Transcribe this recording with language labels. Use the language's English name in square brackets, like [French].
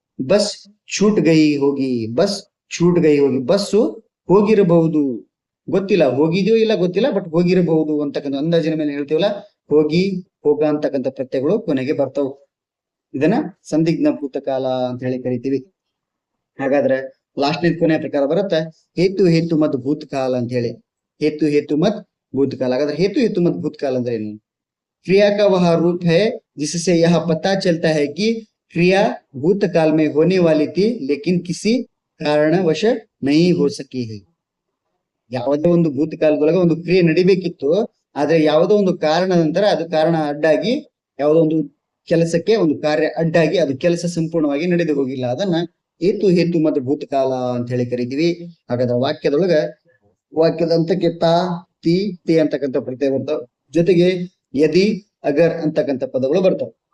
[Kannada] Bus [Hindi] छूट गई [Kannada] ಹೋಗಿ, ಬಸ್ छूट गई ಹೋಗಿ, ಬಸ್ಸು ಹೋಗಿರಬಹುದು, ಗೊತ್ತಿಲ್ಲ ಹೋಗಿದೆಯೋ ಇಲ್ಲ ಗೊತ್ತಿಲ್ಲ, ಬಟ್ ಹೋಗಿರಬಹುದು ಅಂತಕ್ಕಂಥ ಅಂದಾಜಿನ ಮೇಲೆ ಹೇಳ್ತೀವಲ್ಲ, ಹೋಗಿ, ಹೋಗ ಅಂತಕ್ಕಂಥ ಪ್ರತ್ಯಯಗಳು ಕೊನೆಗೆ ಬರ್ತಾವ। ಇದನ್ನ ಸಂದಿಗ್ಧ ಭೂತಕಾಲ ಅಂತ ಹೇಳಿ ಕರಿತೀವಿ। ಹಾಗಾದ್ರೆ ಲಾಸ್ಟ್ನೇ ಕೊನೆಯ ಪ್ರಕಾರ ಬರುತ್ತೆ ಹೇತು ಹೇತು ಮತ್ ಭೂತಕಾಲ ಅಂತ ಹೇಳಿ। ಹೇತು ಮತ್ ಭೂತಕಾಲ। ಹಾಗಾದ್ರೆ ಹೇತು ಮತ್ ಭೂತಕಾಲ ಅಂದ್ರೆ ಏನು? [Hindi] क्रिया का वह रूप है जिससे यह पता चलता है कि क्रिया भूतकाल में होने वाली थी लेकिन किसी कारणवश नहीं हो सकी है। [Kannada] ಯಾವುದೋ ಒಂದು ಭೂತಕಾಲದೊಳಗ ಒಂದು ಕ್ರಿಯೆ ನಡಿಬೇಕಿತ್ತು, ಆದ್ರೆ ಯಾವುದೋ ಒಂದು ಕಾರಣ ನಂತರ ಅದು ಕಾರಣ ಅಡ್ಡಾಗಿ, ಯಾವುದೋ ಒಂದು ಕೆಲಸಕ್ಕೆ ಒಂದು ಕಾರ್ಯ ಅಡ್ಡಾಗಿ ಅದು ಕೆಲಸ ಸಂಪೂರ್ಣವಾಗಿ ನಡೆದು ಹೋಗಿಲ್ಲ, ಅದನ್ನ ಹೇತು ಮತ್ತು ಭೂತಕಾಲ ಅಂತ ಹೇಳಿ ಕರಿತೀವಿ। ಹಾಗಾದ್ರೆ ವಾಕ್ಯದ ಅಂತಕ್ಕೆ ತಾ, ತಿ, ತಿ ಅಂತಕ್ಕಂಥ ಪ್ರತ್ಯಯ ಬರ್ತಾವ, ಜೊತೆಗೆ ಯದಿ, ಅಗರ್ ಅಂತಕ್ಕಂಥ ಪದಗಳು ಬರ್ತಾವ।